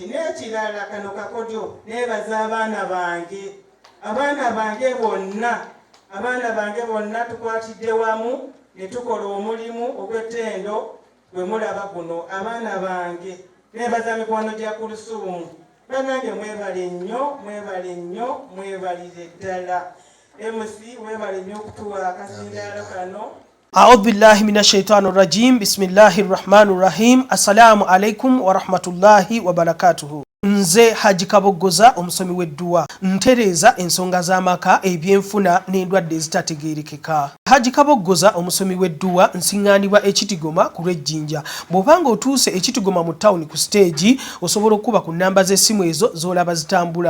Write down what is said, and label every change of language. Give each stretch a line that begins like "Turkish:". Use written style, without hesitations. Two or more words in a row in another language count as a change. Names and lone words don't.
Ganda: N'ekirala kano kakodyo neebaza abaana bange bonna tukwatidde wamu ne tukola omulimu ogw'ettendo gwe mulaba guno. Abaana bange neebaza mikwano gya Kulusuumu, Bannange mwebale nnyo mwebalize ddala. MC mwebale nnyo okutuwa akasindaalo kano.
Arabic: أعوذ بالله من الشيطان الرجيم بسم الله الرحمن الرحيم السلام عليكم ورحمة الله وبركاته.
Ganda: Nze Haji Kabogoza omusomi w'edduwa ntereza ensonga z'amaka ebyenfuna n'endwadde ezitategeerekeka. Haji Kabogoza omusomi w'edduwa nsiŋŋaanibwa Ekitigoma ku lw'Ejjinja. Bw'obanga otuuse Ekitigoma mu ttawuni ku siteegi osobola okuba ku nnamba z'essimu ezo z'olaba zitambula.